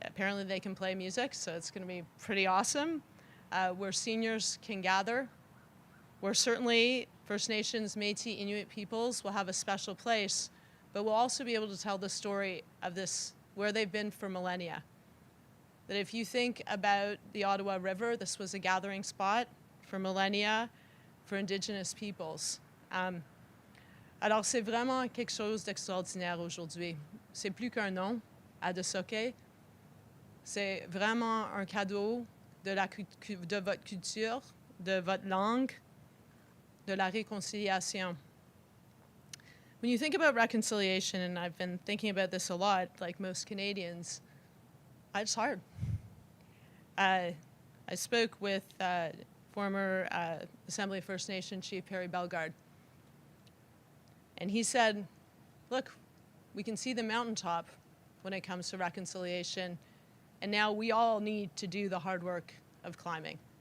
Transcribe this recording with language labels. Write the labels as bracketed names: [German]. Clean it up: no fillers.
[English] Apparently they can play music, so it's going to be pretty awesome. Where seniors can gather, where certainly First Nations, Métis, Inuit peoples will have a special place but we'll also be able to tell the story of this, where they've been for millennia. That if you think about the Ottawa River, this was a gathering spot for millennia for Indigenous peoples. [French] Alors, c'est vraiment quelque chose d'extraordinaire aujourd'hui. C'est plus qu'un nom, Ādisōke. C'est vraiment un cadeau de votre culture, de votre langue, de la réconciliation. [English] When you think about reconciliation, and I've been thinking about this a lot, like most Canadians, it's hard. I spoke with former Assembly of First Nation Chief Perry Bellegarde, and he said, look, we can see the mountaintop when it comes to reconciliation, and now we all need to do the hard work of climbing.